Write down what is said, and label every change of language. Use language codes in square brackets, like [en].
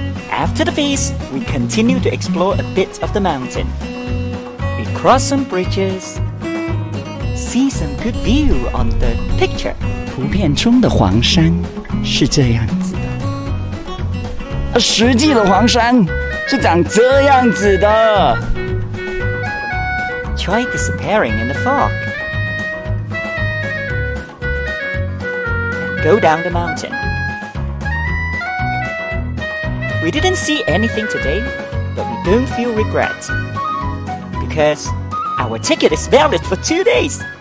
[en] After the feast, we continue to explore a bit of the mountain. We cross some bridges, see some good view on the picture. [zh] 图片中的黄山是这样子的，而实际的黄山是长这样子的。 [en] Try disappearing in the fog and go down the mountain. We didn't see anything today, but we don't feel regret because our ticket is valid for 2 days.